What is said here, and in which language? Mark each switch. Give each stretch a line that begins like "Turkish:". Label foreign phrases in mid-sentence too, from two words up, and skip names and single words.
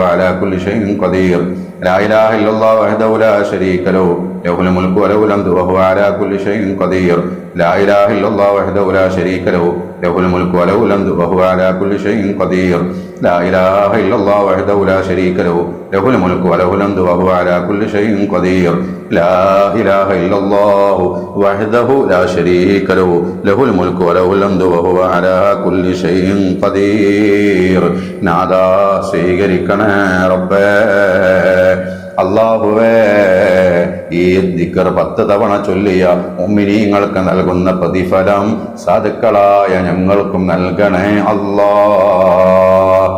Arabic: على كل شيء قدير لا إله إلا الله وحده لا شريك له له الملك وله الحمد وهو على كل شيء قدير لا إله إلا الله وحده لا شريك له له الملك وله الحمد وهو على كل شيء قدير لا إله إلا الله وحده لا شريك له له الملك وله الحمد وهو على كل شيء قدير لا إله إلا الله وحده لا شريك له له الملك وله الحمد وهو على كل شيء قدير.
Malayalam: നാദാ സ്വീകരിക്കണേ റബ്ബേ. അല്ലാഹുവേ, ഈ ദിക്ർ 10 തവണ ചൊല്ലിയ മുഅ്മിനീങ്ങൾക്ക് നൽകുന്ന പ്രതിഫലം സാധുക്കളായ ഞങ്ങൾക്കും നൽകണേ അല്ലാഹ്.